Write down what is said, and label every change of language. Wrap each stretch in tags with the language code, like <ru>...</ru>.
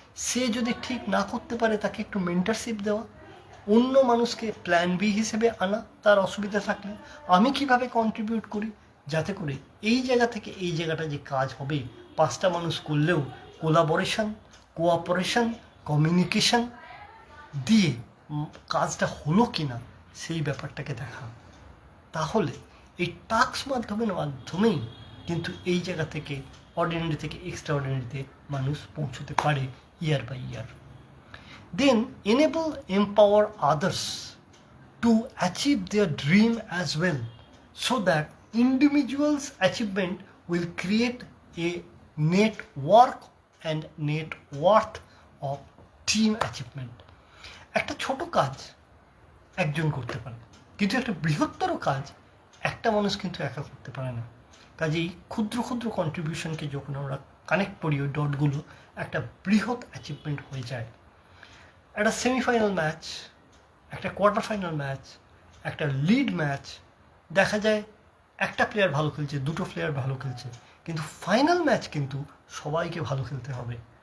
<bn>সে যদি ঠিক না করতে পারে তাকে একটু মেন্টারশিপ দেওয়া, অন্য মানুষকে প্ল্যান বি হিসেবে আনা, তার অসুবিধা থাকলে আমি কিভাবে কন্ট্রিবিউট করি যাতে করে এই জায়গা থেকে এই জায়গাটা যে কাজ হবে 5টা মানুষ করলেও কোলাবোরেশন, কোঅপারেশন, কমিউনিকেশন দিয়ে কাজটা হলো কি না সেই ব্যাপারটাকে দেখা। তাহলে এই টাস্ক মাধ্যমেই কিন্তু এই জায়গা থেকে অর্ডিনারি থেকে এক্সট্রা অর্ডিনারিতে মানুষ পৌঁছতে পারে</bn> <en>Year by year. Then enable, empower others to achieve their dream as well, so that individuals' achievement will create a network and net worth of team achievement.</en> <bn>একটা ছোট কাজ একজন করতে পারে, কিন্তু একটা বৃহত্তর কাজ একটা মানুষ কিন্তু একা করতে পারে না। কাজেই ক্ষুদ্র ক্ষুদ্র কন্ট্রিবিউশনকে যখন আমরা কানেক্ট করি, ওই ডটগুলো একটা বৃহৎ অ্যাচিভমেন্ট হয়ে যায়। একটা সেমিফাইনাল ম্যাচ, একটা কোয়ার্টার ফাইনাল ম্যাচ, একটা লিড ম্যাচ, দেখা যায় একটা প্লেয়ার ভালো খেলছে, দুটো প্লেয়ার ভালো খেলছে, কিন্তু ফাইনাল ম্যাচ কিন্তু সবাইকে ভালো খেলতে হবে।</bn>